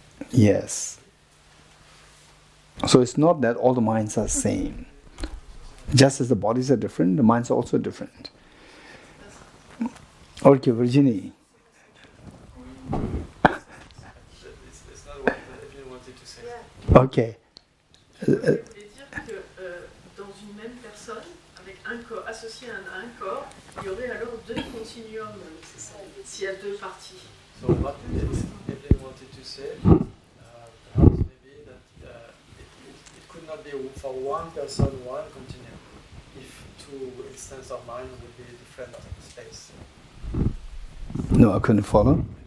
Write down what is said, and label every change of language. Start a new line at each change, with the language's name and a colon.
English: Yes. So it's not that all the minds are the same. Just as the bodies are different, the minds are also different. Okay, Virginie. It's not what Evelyn wanted to say. Okay.
French: Je voulais dire que dans une même personne, avec un corps associé à un corps, il y aurait alors deux continuums s'il y a deux parties.
English: So what Evelyn wanted to say, perhaps maybe that it could not be for one person one continuum if two instances of mind would be different space. No, I couldn't follow.